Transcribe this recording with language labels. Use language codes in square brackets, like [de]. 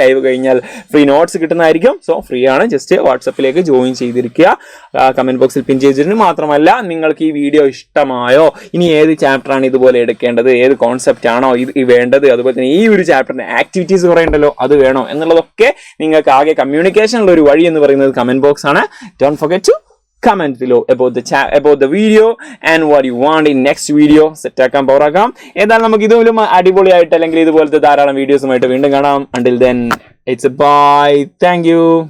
[ml] Live കഴിഞ്ഞാൽ free notes കിട്ടുന്നതായിരിക്കും. So free ആണ്. ജസ്റ്റ് വാട്സപ്പിലേക്ക് ജോയിൻ ചെയ്തിരിക്കുക. കമന്റ് ബോക്സിൽ പിൻ ചെയ്തിട്ടുണ്ട്. മാത്രമല്ല നിങ്ങൾക്ക് ഈ വീഡിയോ ഇഷ്ടമായോ, ഇനി ഏത് ചാപ്റ്ററാണ് ഇതുപോലെ എടുക്കേണ്ടത്, ഏത് കോൺസെപ്റ്റ് ആണോ ഇത് വേണ്ടത്, അതുപോലെ തന്നെ ഈ ഒരു ചാപ്റ്ററിന്റെ ആക്ടിവിറ്റീസ് കുറേ ഉണ്ടല്ലോ അത് വേണോ എന്നുള്ളതൊക്കെ നിങ്ങൾക്ക് ആകെ കമ്മ്യൂണിക്കേഷനുള്ള ഒരു വഴി എന്ന് പറയുന്നത് കമന്റ് ബോക്സ് ആണ്. [en] Don't forget to comment below about the video and what you want in next video. [ml] Set ആക്കാം, പവറാക്കാം. ഏതായാലും നമുക്ക് ഇതുപോലും അടിപൊളിയായിട്ട് അല്ലെങ്കിൽ ഇതുപോലത്തെ ധാരാളം വീഡിയോസുമായിട്ട് വീണ്ടും കാണാം. [en] Until then, it's a bye. Thank you.